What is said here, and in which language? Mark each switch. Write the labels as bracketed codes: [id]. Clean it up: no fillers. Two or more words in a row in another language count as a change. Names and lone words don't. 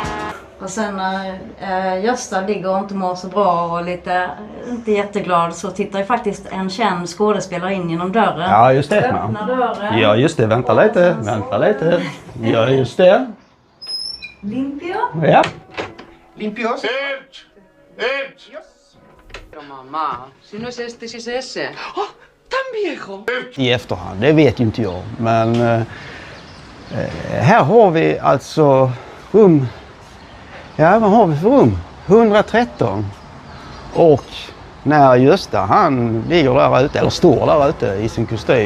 [sv] Och sen när Gösta ligger och inte mår så bra och lite inte jätteglad, så tittar ju faktiskt en känd skådespelare in genom dörren. Ja, just det. Öppnar dörren. Ja, just det. Vänta lite. Vänta lite. Ja, just det. [es] Limpio. [sv] Ja. Limpios. Ut! Ut! [es] Mamma, si no es este, si es ese. Oh, tan viejo! [sv] I efterhand, det vet ju inte jag. Men här har vi alltså rum. Ja, vad har vi för rum? 113. Och när Gösta, han ligger där ute, eller står där ute i sin kostym.